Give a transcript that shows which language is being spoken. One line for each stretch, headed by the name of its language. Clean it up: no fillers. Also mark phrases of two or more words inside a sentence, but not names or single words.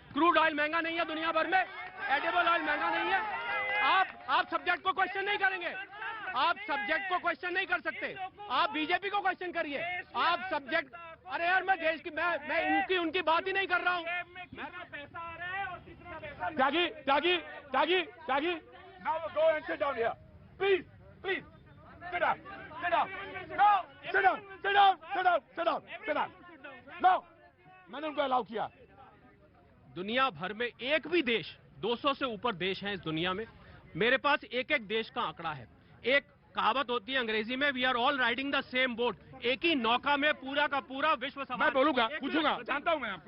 English: crude oil
Hindi: महंगा नहीं है दुनिया भर में,
English: edible oil
Hindi: महंगा नहीं है। आप सब्जेक्ट को क्वेश्चन नहीं करेंगे, आप सब्जेक्ट को क्वेश्चन नहीं कर सकते। आप बीजेपी को क्वेश्चन करिए, आप सब्जेक्ट। अरे यार, मैं देश की मैं उनकी बात ही नहीं कर रहा हूँ। त्यागी, त्यागी, त्यागी, त्यागी,
English: now go and sit down here, please, please, sit down, sit down, no, sit down, sit down, sit down, sit down, sit down, no,
Hindi: मैंने उनको अलाउ किया। दुनिया भर में एक भी देश, 200 से ऊपर देश हैं इस दुनिया में, मेरे पास एक एक देश का आंकड़ा है। एक कहावत होती है अंग्रेजी में,
English: we are all riding the same boat.
Hindi: एक ही नौका में पूरा का पूरा विश्व सवार। मैं बोलूंगा, पूछूंगा, जानता हूं मैं आपको।